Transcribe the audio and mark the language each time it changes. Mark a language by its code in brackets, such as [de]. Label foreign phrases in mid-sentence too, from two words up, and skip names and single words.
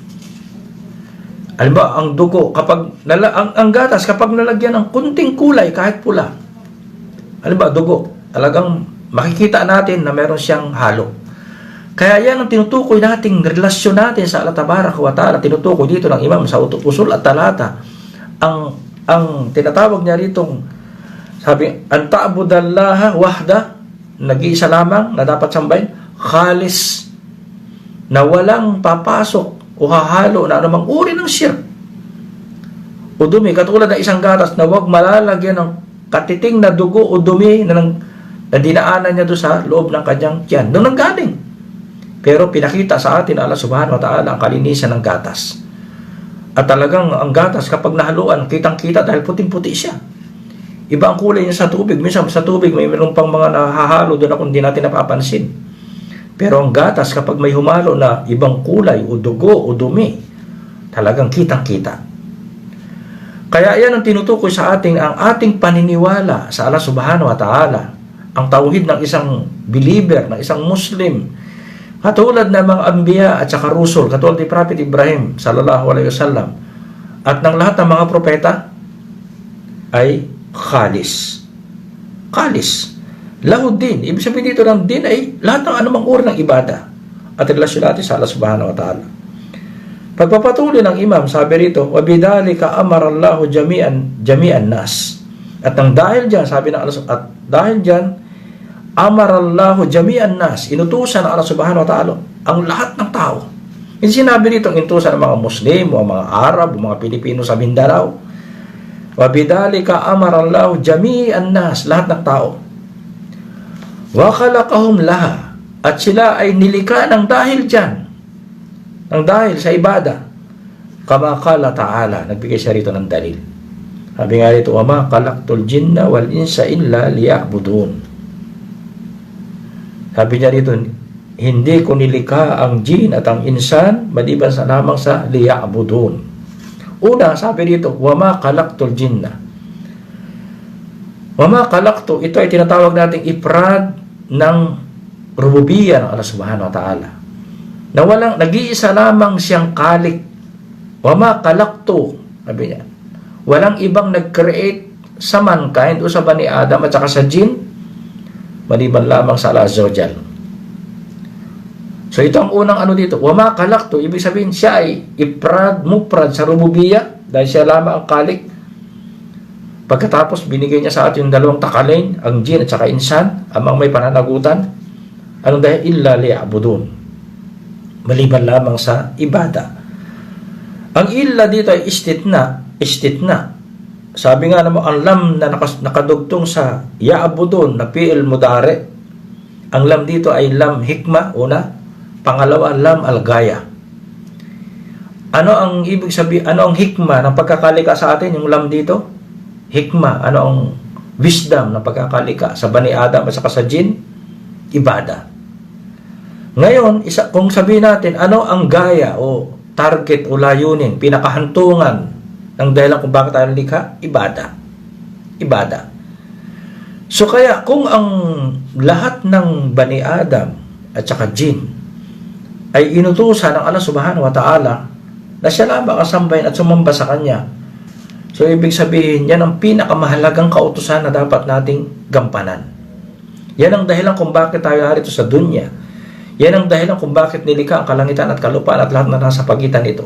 [tl] Halimbawa, ang dugo, ang gatas, kapag nalagyan ng kunting kulay, kahit pula, halimbawa, dugo, talagang makikita natin na meron siyang halo. Kaya yan ang tinutukoy nating relasyon natin sa [ar] الله تبارك وتعالى. [tl] Tinutukoy dito ng Imam sa Usul at Talata. Ang tinatawag niya ritong, sabi, [ar] أن تعبد الله وحده, [tl] nag-iisa lamang na dapat sambahin, khalis, na walang papasok o hahalo na anumang uri ng shirk o dumi, katulad ng isang gatas na huwag malalagyan ng katiting na dugo o dumi na dinaanan niya doon sa loob ng kanyang tiyan. Doon nanggaling. Pero pinakita sa atin [ar] الله سبحانه وتعالى [tl] ang kalinisan ng gatas. At talagang ang gatas kapag nahaluan, kitang-kita dahil puting-puti siya. Iba ang kulay niya sa tubig. Minsan sa tubig may meron pang mga nahahalo doon na kung di natin napapansin. Pero ang gatas kapag may humalo na ibang kulay o dugo o dumi, talagang kitang-kita. Kaya yan ang tinutukoy sa ating ang ating paniniwala sa [ar] الله سبحانه وتعالى. [tl] Ang tauhid ng isang believer, ng isang Muslim. Katulad ng mga anbiya at saka rusul, katulad ni Prophet Ibrahim [ar] صلى الله عليه وسلم. [tl] At ng lahat ng mga propeta ay khalis. [ar] خالص. له الدين. [tl] Ibig sabihin dito ng din ay lahat ng anumang uri ng ibada at relasyon natin sa [ar] الله سبحانه وتعالى. [tl] Pagpapatuloy ng imam, sabi rito, [ar] وبذلك أمر الله جميع الناس. [tl] At nang dahil diyan, sabi ng Allah, at dahil diyan, [ar] أمر الله جميع الناس, [tl] inutusan ng [ar] الله سبحانه وتعالى [tl] ang lahat ng tao. Hindi sinabi rito ang inutusan ng mga Muslim o mga Arab o mga Pilipino sa Mindanao. [ar] وبذلك أمر الله جميع الناس, [tl] lahat ng tao. [ar] وخلقهم لها, [tl] at sila ay nilikha ng dahil diyan, ng dahil sa ibada. [ar] كما قال تعالى, [tl] nagbigay siya rito ng dalil. Sabi nga rito, [ar] وما خلقت الجن والإنس إلا ليعبدون. [tl] Sabi niya rito, hindi ko nilikha ang jin at ang insan maliban sa lamang sa liya'budun. Una, sabi rito, [ar] وما خلقت الجن. وما خلقت, [tl] ito ay tinatawag nating ifrad ng rububiyya ng [ar] الله سبحانه وتعالى, [tl] na walang, nag-iisa lamang siyang khalik. [ar] وما خلقت, [tl] sabi niya, walang ibang nag-create sa mankind o sa [ar] بني آدم [tl] at saka sa jin maliban lamang sa [ar] الله عز وجل. [tl] So ito ang unang ano dito, [ar] وما خلقت, [tl] ibig sabihin siya ay ifrad, mufrad sa rububiyya dahil siya lamang ang khalik. Pagkatapos binigay niya sa atin yung dalawang takalain, ang jin at saka insan, amang may pananagutan. Anong dahil? [ar] إلا ليعبدون, [tl] maliban lamang sa ibada. Ang illa dito ay istitna. Sabi nga naman, ang lam na nakadugtong sa ya'budun na [ar] فعل مضارع, [tl] ang lam dito ay [ar] لام حكمة, [tl] una. [ar] Pangalawa, لام الغاية. [tl] Ano ang ibig sabihin, ano ang hikma ng pagkakalika sa atin, yung lam dito? Hikma, ano ang wisdom ng pagkakalika sa [ar] بني آدم [tl] at sa jin? Ibada. Ngayon, kung sabihin natin, ano ang gaya o target o layunin, pinakahantungan ng dahilan kung bakit tayo nalikha? Ibada. So kaya, kung ang lahat ng [ar] بني آدم [tl] at saka jin ay inutusan ng [ar] الله سبحانه وتعالى [tl] na siya lamang kasambahin at sumamba sa kanya, so ibig sabihin, yan ang pinakamahalagang kautusan na dapat nating gampanan. Yan ang dahilan kung bakit tayo narito sa dunya. Yan ang dahilan kung bakit nilikha ang kalangitan at kalupaan at lahat na nasa pagitan nito.